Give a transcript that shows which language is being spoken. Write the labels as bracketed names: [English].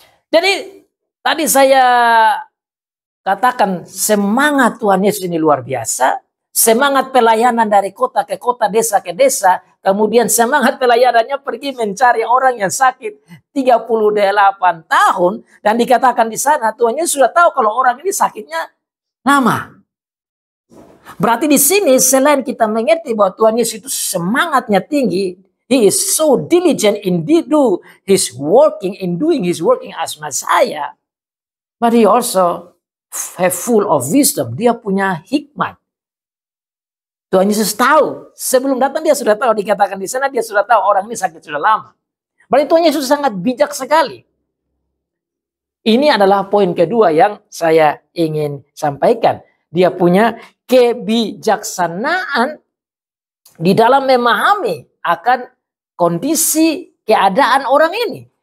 [Indonesian] Jadi tadi saya katakan semangat Tuhan Yesus ini luar biasa. Semangat pelayanan dari kota ke kota, desa ke desa. Kemudian semangat pelayanannya pergi mencari orang yang sakit 38 tahun. Dan dikatakan di sana Tuhan Yesus sudah tahu kalau orang ini sakitnya lama. Berarti di sini selain kita mengerti bahwa Tuhan Yesus itu semangatnya tinggi, [English] He is so diligent in doing his working as Messiah, but He also have full of wisdom. [Indonesian] Dia punya hikmat. Tuhan Yesus tahu, sebelum datang dia sudah tahu, dikatakan di sana dia sudah tahu orang ini sakit sudah lama. Berarti Tuhan Yesus sangat bijak sekali. Ini adalah poin kedua yang saya ingin sampaikan. Dia punya kebijaksanaan di dalam memahami akan kondisi keadaan orang ini.